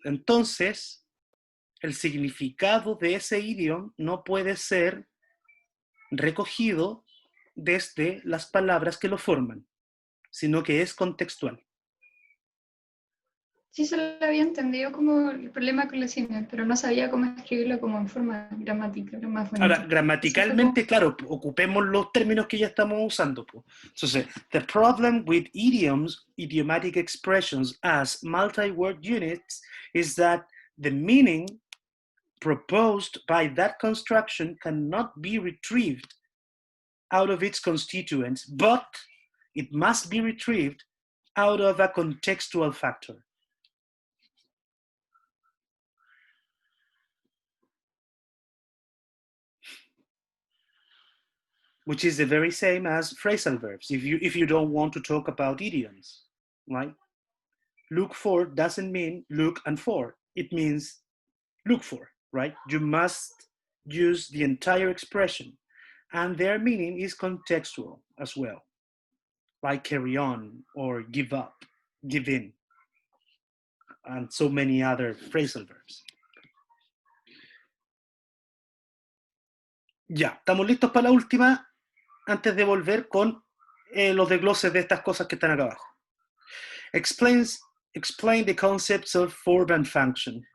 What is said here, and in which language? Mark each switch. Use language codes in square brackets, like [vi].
[es] Entonces, el significado de ese idioma no puede ser recogido desde las palabras que lo forman, sino que es contextual. Sí, se lo había entendido como el problema con la cine, pero no sabía cómo escribirlo como en forma gramática, era más bonito. Ahora, gramaticalmente, claro, ocupemos los términos que ya estamos usando. Entonces, [en] the problem with idioms, idiomatic expressions as multi-word units is that the meaning proposed by that construction cannot be retrieved out of its constituents, but it must be retrieved out of a contextual factor. Which is the very same as phrasal verbs, if you don't want to talk about idioms, right? Look for doesn't mean look and for. It means look for, right? You must use the entire expression, and their meaning is contextual as well, like carry on or give up, give in, and so many other phrasal verbs. [es] Ya, estamos listos para la última, antes de volver con los desgloses de estas cosas que están acá abajo. [en] Explain the concepts of form and function.